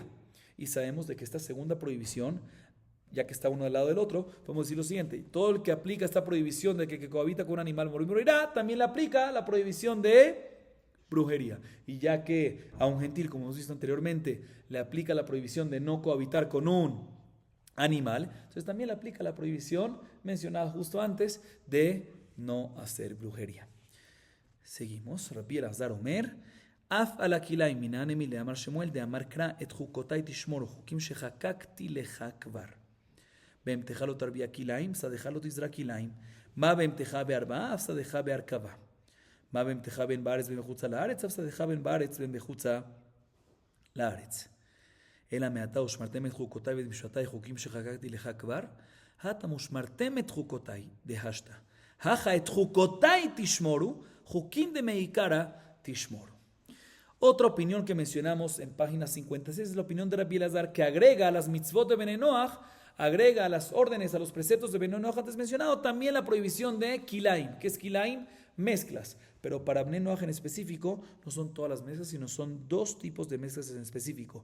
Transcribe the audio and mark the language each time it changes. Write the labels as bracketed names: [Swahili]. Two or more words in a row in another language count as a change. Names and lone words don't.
[Spanish] Y sabemos de que esta segunda prohibición, ya que está uno al lado del otro, podemos decir lo siguiente: todo el que aplica esta prohibición de que cohabita con un animal morirá, también le aplica la prohibición de brujería. Y ya que a un gentil, como hemos visto anteriormente, le aplica la prohibición de no cohabitar con un animal, entonces también le aplica la prohibición mencionada justo antes de no hacer brujería. Seguimos. [Hebrew] רבי אלעזר אומר אף על הכלאים מנינה מי לאמר שמואל דאמר קרא את חוקותיי תשמורו חוקים שחקקתי לך כבר. בהמתך לא תרביע כליים, שדך לא תזרע כליים. מה בהמתך בארבעה, אף שדך בהרכבה. מה בהמתך בין בארץ בין בחוצה לארץ, אף שדך בין בארץ בין בחוצה לארץ. אלא מעתה ושמרתם את חוקותיי ואת משפטיי חוקים שחקקתי לך כבר, התם ושמרתם את חוקותיי דהשת. הכה את חוקותיי תשמורו, חוקים דמעיקרא תשמורו. [Spanish] Otra opinión que mencionamos en página 56 es la opinión de Rabbi Elazar, que agrega a las mitzvot de Bnei Noach, agrega a las órdenes, a los preceptos de Bnei Noach antes mencionado, también la prohibición de kilaim. ¿Qué es kilaim? Mezclas. Pero para Bnei Noach en específico, no son todas las mezclas, sino son dos tipos de mezclas en específico.